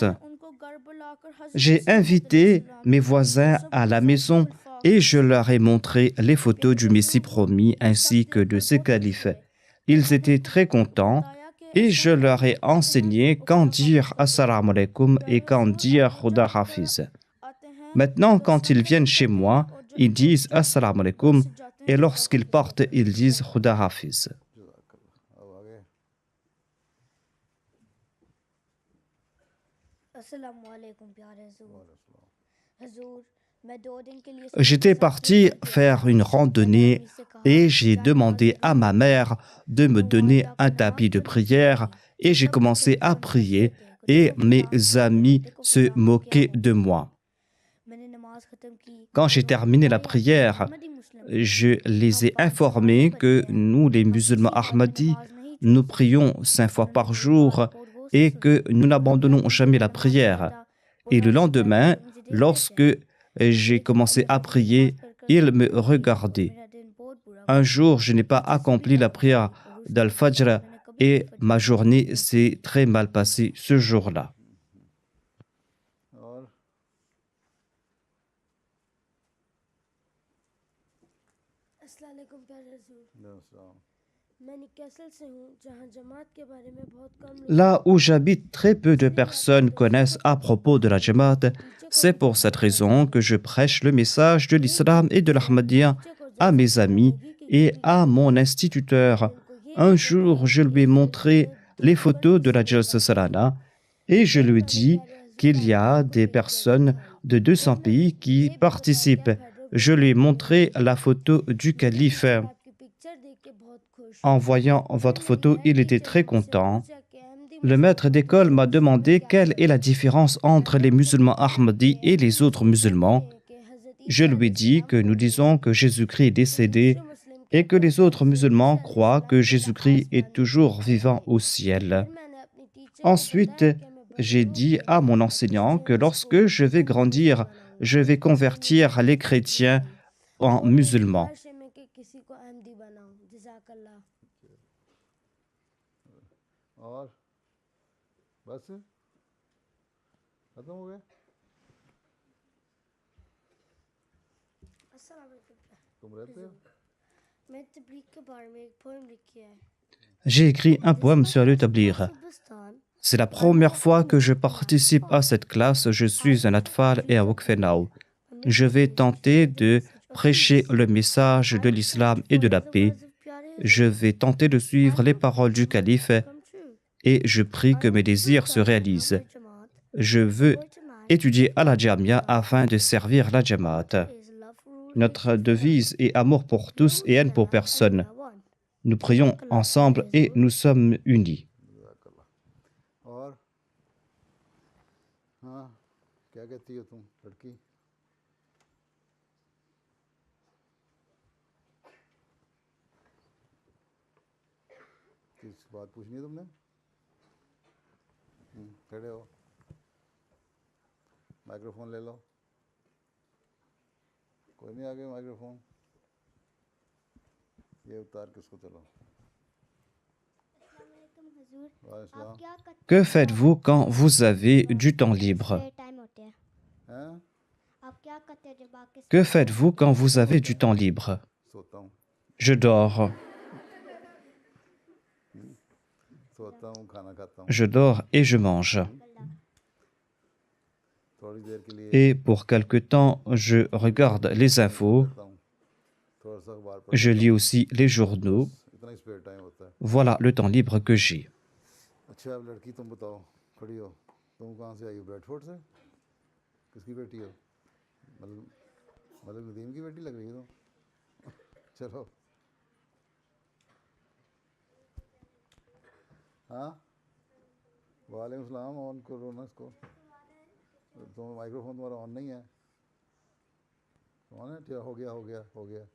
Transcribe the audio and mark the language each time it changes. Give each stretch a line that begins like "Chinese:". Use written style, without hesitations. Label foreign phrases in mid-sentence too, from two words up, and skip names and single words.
French: J'ai invité mes voisins à la maison et je leur ai montré les photos du Messie promis ainsi que de ses califes. Ils étaient très contents et je leur ai enseigné quand dire
Arabic: السلام عليكم
French: et quand dire
Urdu: خدا حافظ.
French: Maintenant, quand ils viennent chez moi, ils disent
Arabic: السلام عليكم
French: et lorsqu'ils partent, ils disent
Urdu: خدا حافظ. اب آگے السلام علیکم پیارے حضور میں 2 دن کے لیے
French: J'étais parti faire une randonnée et j'ai demandé à ma mère de me donner un tapis de prière et j'ai commencé à prier et mes amis se moquaient de moi. Quand j'ai terminé la prière, je les ai informés que nous, les musulmans Ahmadis, nous prions 5 fois par jour et que nous n'abandonnons jamais la prière. Et le lendemain, lorsque j'ai commencé à prier, ils me regardaient. Un jour, je n'ai pas accompli la prière d'Al-Fajr et ma journée s'est très mal passée ce jour-là.
Urdu: और
Arabic: السلام علیکم
Urdu: پیارے حضور अस्सलाम میں نکسل سے ہوں جہاں جماعت کے بارے میں بہت کم
French: Là où j'habite, très peu de personnes connaissent à propos de la Jamaat. C'est pour cette raison que je prêche le message de l'islam et de l'Ahmadiyya à mes amis et à mon instituteur. Un jour, je lui ai montré les photos de la Jalsa Salana et je lui ai dit qu'il y a des personnes de 200 pays qui participent. Je lui ai montré la photo du calife.
Urdu: آپ کی پکچر دیکھ کے بہت خوش
French: En voyant votre photo, il était très content. Le maître d'école m'a demandé quelle est la différence entre les musulmans Ahmadis et les autres musulmans. Je lui ai dit que nous disons que Jésus-Christ est décédé et que les autres musulmans croient que Jésus-Christ est toujours vivant au ciel. Ensuite, j'ai dit à mon enseignant que lorsque je vais grandir, je vais convertir les chrétiens en musulmans.
Urdu: اور بس ختم ہو گیا
Arabic: السلام علیکم
Urdu: تم رہتے ہو میں تبلیغ کے بارے میں ایک پوئم لکھی ہے
French: J'ai écrit un poème sur le tabligh.
Urdu: हिंदुस्तान
French: C'est la première fois que je participe à cette classe. Je suis un Atfal et un Waqfenao. Je vais tenter de prêcher le message de l'islam et de la paix. Je vais tenter de suivre les paroles du calife et je prie que mes désirs se réalisent. Je veux étudier à la Jamia afin de servir la Jamaat. Notre devise est amour pour tous et haine pour personne. Nous prions ensemble et nous sommes unis.
Urdu: اور ہاں کیا کہتی ہو تم لڑکی کس بات پوچھنی ہے تم نے کھڑے ہو مائیکروفون لے لو کوئی نہیں آگے مائیکروفون یہ اتار کس کو چلو
Arabic: وعلیکم السلام
French: Que faites-vous quand vous avez du temps libre?
Urdu: हैं
French: Que faites-vous quand vous avez du temps libre?
Urdu: سوتا ہوں
French: Je dors.
Urdu: کھانا کھاتا ہوں
French: Je dors et je mange.
Urdu: تھوڑی دیر کے لیے
French: Et pour quelque temps, je regarde les infos.
Urdu: کرتا ہوں تھوڑا سا اخبار پڑھ
French: Je lis aussi les journaux.
Urdu: اتنا ہی
English: spare time
Urdu: ہوتا ہے
French: Voilà le temps libre que j'ai.
Urdu: اچھا اب لڑکی تم بتاؤ کھڑی ہو تم کہاں سے آئی ہو بریڈفورڈ سے کس کی بیٹی ہو مطلب ندیم کی بیٹی لگ رہی ہے تم چلو ہاں
Arabic: وعلیکم سلام
Urdu: آن کرو نا اس کو تم مائیکروفون تمہارا آن نہیں ہے آن ہے کیا ہو گیا ہو گیا ہو گیا